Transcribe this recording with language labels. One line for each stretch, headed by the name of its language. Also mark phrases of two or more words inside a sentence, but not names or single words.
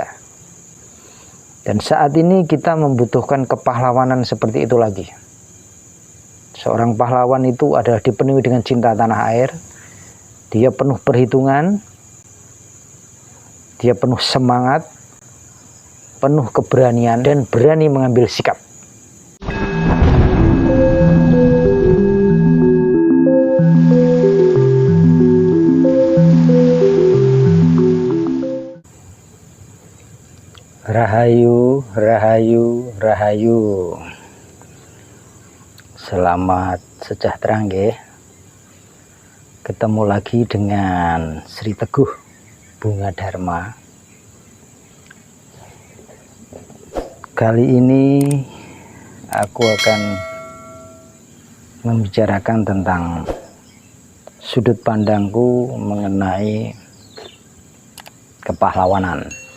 Indonesian: Dan saat ini kita membutuhkan kepahlawanan seperti itu lagi. Seorang pahlawan itu adalah dipenuhi dengan cinta tanah air. Dia penuh perhitungan, dia penuh semangat, penuh keberanian, dan berani mengambil sikap. Rahayu, rahayu, rahayu. Selamat sejahtera nggih. Ketemu lagi dengan Sri Teguh Bunga Dharma. Kali ini aku akan membicarakan tentang sudut pandangku mengenai kepahlawanan.